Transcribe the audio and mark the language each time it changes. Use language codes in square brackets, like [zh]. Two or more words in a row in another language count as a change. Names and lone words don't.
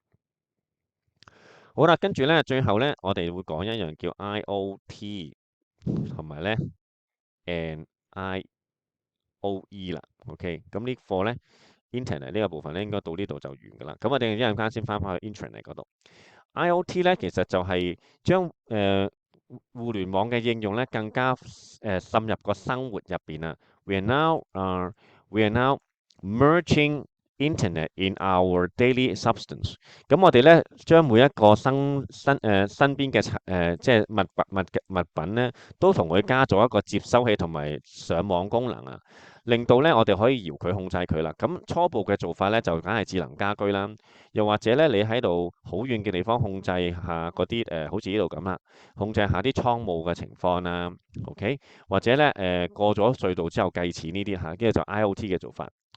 [yue] 好啦，跟住咧，最後咧，我哋會講一樣叫 IoT 同埋咧 NIOE 啦，OK。咁呢課咧 Internet 呢個部分咧，應該到呢度就完㗎啦。咁我哋一陣間先翻返去 Internet 嗰度。IoT 咧其實就係將互聯網嘅應用咧更加滲入個生活入邊啊。 [en] We are now merging Internet in our daily substance。 [yue] 咁我哋咧將每一個身邊嘅即係物品咧，都同佢加咗一個接收器同埋上網功能啊，令到咧我哋可以遙距控制佢啦。咁初步嘅做法咧就梗係智能家居啦，又或者咧你喺度好遠嘅地方控制下嗰啲好似呢度咁啦，控制下啲倉務嘅情況啊，OK，或者咧過咗隧道之後計錢呢啲嚇，跟住就 IoT 嘅做法。